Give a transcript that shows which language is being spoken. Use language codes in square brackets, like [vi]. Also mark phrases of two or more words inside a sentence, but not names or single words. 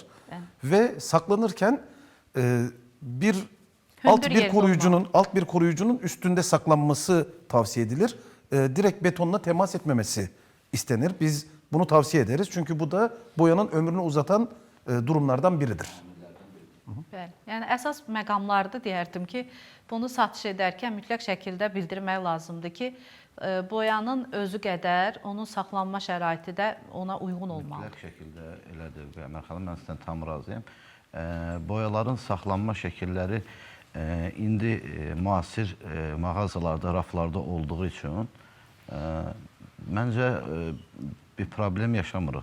[tr] Ve saklanırken alt bir koruyucunun üstünde saklanması tavsiye edilir. Direkt betonla temas etmemesi istenir. Biz bunu tavsiye ederiz. Çünkü bu da boyanın ömrünü uzatan durumlardan biridir. [az] Bəli. Yəni əsas məqamlarda deyərdim ki, bunu satış edərkən mütləq şəkildə bildirmək lazımdır ki, boyanın özü qədər onun saxlanma şəraiti də ona uyğun olmalıdır. Mütləq şəkildə elədir. Əmər xanım, mən sizdən tam razıyam. Boyaların saxlanma şəkilləri indi müasir mağazalarda, raflarda olduğu üçün məncə bir problem yaşamırıq.